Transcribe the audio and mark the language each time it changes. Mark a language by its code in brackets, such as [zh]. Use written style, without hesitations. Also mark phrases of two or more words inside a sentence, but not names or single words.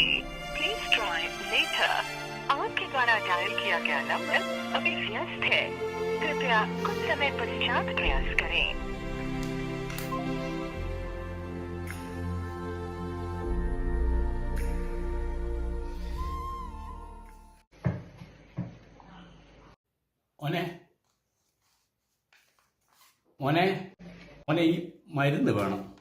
[en] Please try later. [hi] आपके द्वारा डायल किया गया नंबर अभी व्यस्त है. कृपया कुछ समय पश्चात प्रयास करें. [ml] മോനെ മോനെ മോനെ ഈ മരുന്ന് വേണം.